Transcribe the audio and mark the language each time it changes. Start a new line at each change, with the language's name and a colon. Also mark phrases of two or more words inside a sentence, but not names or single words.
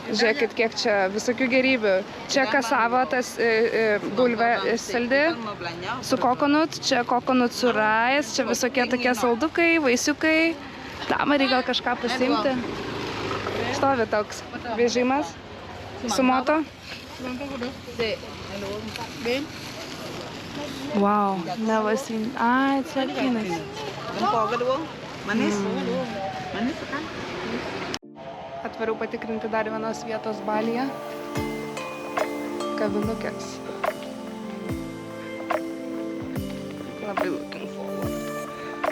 Lithuanian: Žiūrėkit, kiek čia visokių gerybių. Čia kasava, tas bulvė saldi su kokonut, čia kokonut su rais, čia visokie tokie saldukai, vaisiukai. Tamari gal kažką pasiimti. Stovi toks vežimas su moto.
English: Wow, never seen.
Lithuanian: Ai, čia kinas. Atvariau patikrinti dar vienos vietos Balyje. Kavinukės. Labai
English: looking forward.